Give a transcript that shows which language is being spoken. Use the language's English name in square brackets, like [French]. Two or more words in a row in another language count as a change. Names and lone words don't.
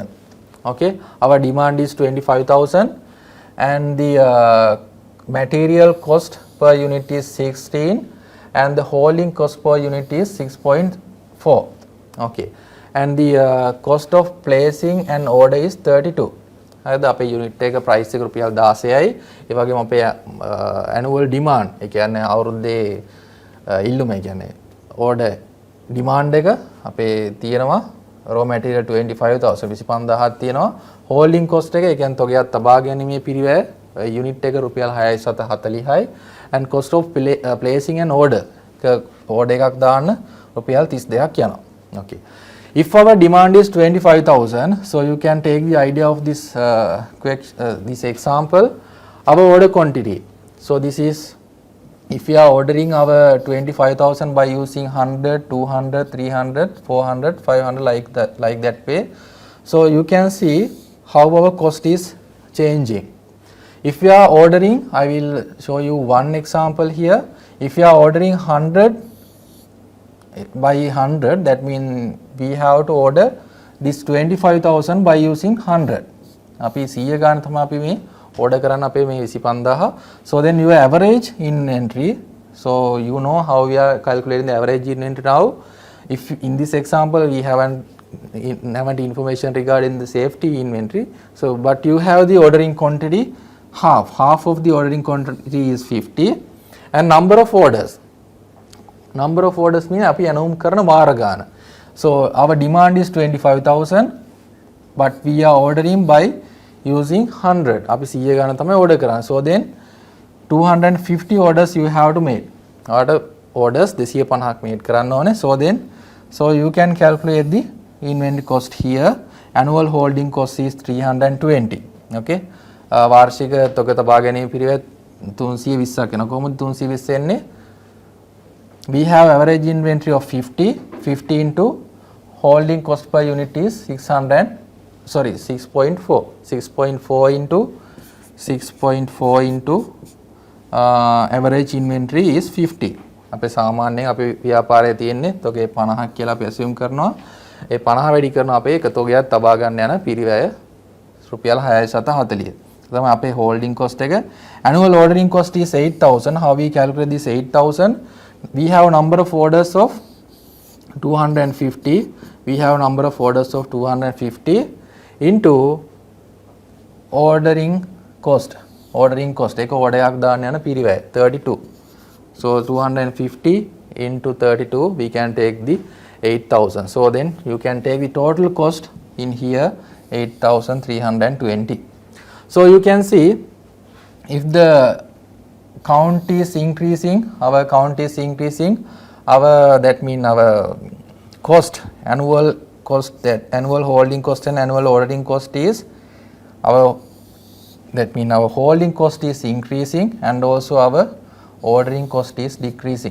[English] Okay, our demand is 25,000 and the material cost per unit is 16 and the holding cost per unit is 6.4. Okay, and the cost of placing an order is 32. [Sinhala] හරිද අපේ යුනිට් එක ප්‍රයිස් එක රුපියල් 16යි. ඒ වගේම අපේ [English] annual demand [Sinhala] ඒ කියන්නේ අවුරුද්දේ ඉල්ලුම ඒ කියන්නේ [English] order demand [Sinhala] එක අපේ තියෙනවා [English] raw material [Sinhala] 25,000 25000ක් තියෙනවා. [English] holding cost [Sinhala] එක ඒ කියන්නේ තොගයක් තබා ගැනීමේ පිරිවැය යුනිට් එක රුපියල් 6.40යි [English] and cost of placing an order [Sinhala] order එකක් දාන්න රුපියල් 32ක් යනවා. [English] Okay, if our demand is 25,000, so you can take the idea of this this example, our order quantity. So this is if we are ordering our 25,000 by using 100, 200, 300, 400, 500 like that way. So you can see how our cost is changing. If we are ordering, I will show you one example here. If you are ordering 100 by 100, that means we have to order this 25,000 by using 100. [Sinhala] අපි 100 ගන්න තමයි අපි මේ order කරන්න අපේ මේ 25000. [English] So then your average inventory. So you know how we are calculating the average inventory now. If in this example we haven't information regarding the safety inventory. So but you have the ordering quantity half of the ordering quantity is 50 and number of orders mean [Sinhala] අපි අනුම් කරන වාර ගාන. [English] So our demand is 25,000 but we are ordering by using 100. [Sinhala] අපි 100 ගාන තමයි order කරන්නේ. [English] So then 250 orders you have to make. [Sinhala] Orders 250ක් make කරන්න ඕනේ. [English] So you can calculate the inventory cost here. Annual holding cost is 320. [Sinhala] Okay, වාර්ෂික තොග තබා ගැනීම පිරිවෙත් 320ක් වෙනවා. කොහොමද 320 එන්නේ? [English] We have average inventory of 50 into holding cost per unit is 6.4 into average inventory is 50. [Sinhala] අපේ සාමාන්‍යයෙන් අපේ ව්‍යාපාරයේ තියෙන්නේ තොගේ 50ක් කියලා අපි assume කරනවා. ඒ 50 වැඩි කරන අපේ එක තොගයක් තබා ගන්න යන පිරිවැය රුපියල් 640. තමයි අපේ [English] holding cost [Sinhala] එක. [English] Annual ordering cost is 8,000. How we calculate this 8,000? We have number of orders of 250. We have number of orders of 250 into ordering cost. [Sinhala] එක orderයක් දාන්න යන පිරිවැය 32. [English] So 250 into 32 we can take the 8,000. So then you can take the total cost in here 8,320. So you can see if the count is increasing, our that mean our cost, annual holding cost and annual ordering cost is that mean our holding cost is increasing and also our ordering cost is decreasing.